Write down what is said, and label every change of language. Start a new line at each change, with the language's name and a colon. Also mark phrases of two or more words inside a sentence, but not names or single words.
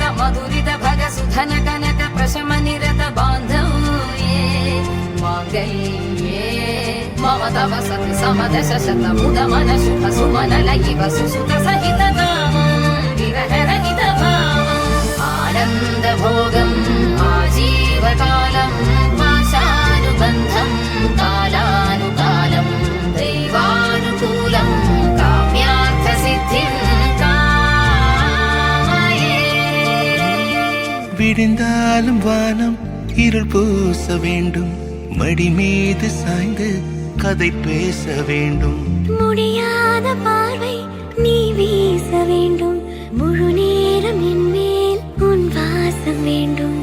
Sanskrit: మధురిత భగ సుధన కనక ప్రశమ నిరత బాంధవ్యే మాంగళ్యే మమ తవ సతి సమదశ శత ముదమన శుభ సుమన లయివ సుసుత సహిత కామం విరహ రహిత భావం ఆనంద భోగం ఆజీవకాలం పాశానుబంధం కాలానుకాలం దైవానుకూలం కామ్యార్థ సిద్ధిం కామయే.
Tamil: விடிந்தாலும் வானம் இருள் பூச வேண்டும், மடி மீது சாய்ந்து கதை பேச வேண்டும். முடியாத பார்வை நீ வீச வேண்டும், முழு நேரம் என் மேல் உன் வாசம் வேண்டும்.